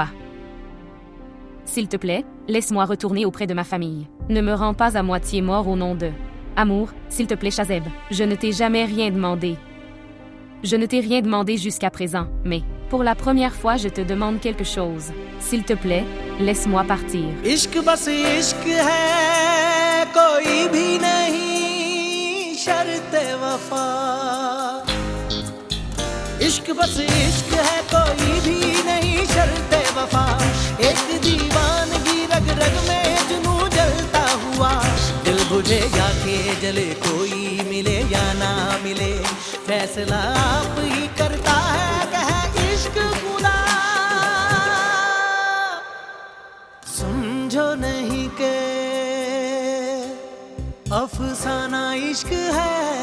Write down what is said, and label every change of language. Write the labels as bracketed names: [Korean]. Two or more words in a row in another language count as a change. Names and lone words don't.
[French] S'il te plaît, laisse-moi retourner auprès de ma famille. Ne me rends pas à moitié mort au nom de... Amour, s'il te plaît Shazeb, je ne t'ai jamais rien demandé. Je ne t'ai rien demandé jusqu'à présent, mais, pour la première fois je te demande quelque chose. S'il te plaît, laisse-moi partir. [Hindi] इश्क बस इश्क है कोई भी नहीं शर्ते वफा इश्क बस इश्क है कोई भी नहीं शर्ते वफा एक दीवानगी रग रग में जुनू जलता हुआ दिल बुझे या के जले कोई मिले या ना मिले फैसला आप ही करता है कह इश्क खुदा समझो नहीं के अफसाना इश्क है